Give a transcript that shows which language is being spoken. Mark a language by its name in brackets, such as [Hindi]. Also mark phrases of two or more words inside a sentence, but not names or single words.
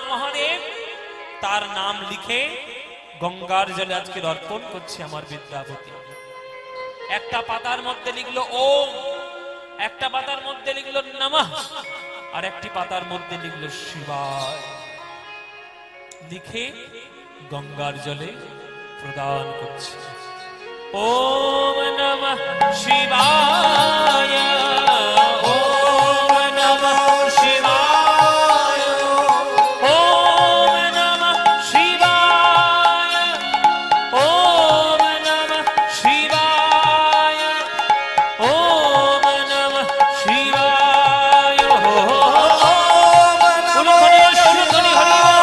[Bangla] মহাদেব তার নাম লিখে গঙ্গার জলে আজকে অর্পণ করছে আমার বিদ্যাপতি একটা পাতার মধ্যে লিখলো ওম একটা পাতার মধ্যে লিখলো নমঃ আর একটি পাতার মধ্যে লিখলো শিবায় লিখে গঙ্গার জলে প্রদান করছে [Sanskrit] ওম নমঃ শিবায় ওম নমঃ শিবায় ওম নমঃ শিবায় ওম নমঃ শিবায় ওম নমঃ শিবায় উলুধ্বনি হরি